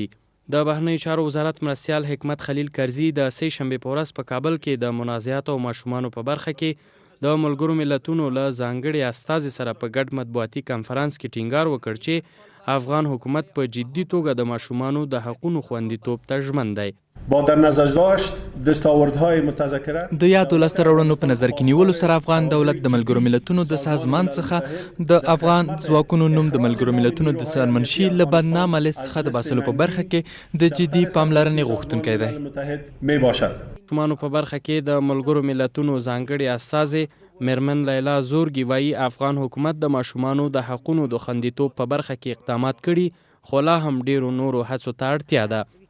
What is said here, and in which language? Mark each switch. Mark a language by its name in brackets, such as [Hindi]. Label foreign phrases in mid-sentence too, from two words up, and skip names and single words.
[Pashto] د بهرنیو چارو وزارت مرستیال حکمت خلیل کرزي د سې شنبې په ورځ په کابل کې د منازعاتو او ماشومانو په برخه کې د ملګرو ملتونو له ځانګړي استازي سره په ګډ مطبوعاتي کنفرانس کې ټینګار وکړ چې افغان حکومت په جدي توګه د ماشومانو د حقونو خوندیتوب ته ژمن دی. [Persian] با در نظر داشت دستاوردهای متذکره [Pashto] د یادو لاسته راوړنو په نظر کې نیولو سره افغان دولت د ملګرو ملتونو د سازمان څخه د افغان ځواکونو نوم د ملګرو ملتونو د څارمنشي له بدنامه لیست څخه د باسلو په برخه کې د جدي پاملرنې غوښتونکی دی. ماشومانو په برخه کې د ملګرو ملتونو ځانګړي استازي میرمن لیلا زورګي وایي افغان حکومت د ماشومانو د حقونو د خوندیتوب په برخه کې اقدامات کړي خو لا هم ډیرو نورو هڅو ته اړتیا ده.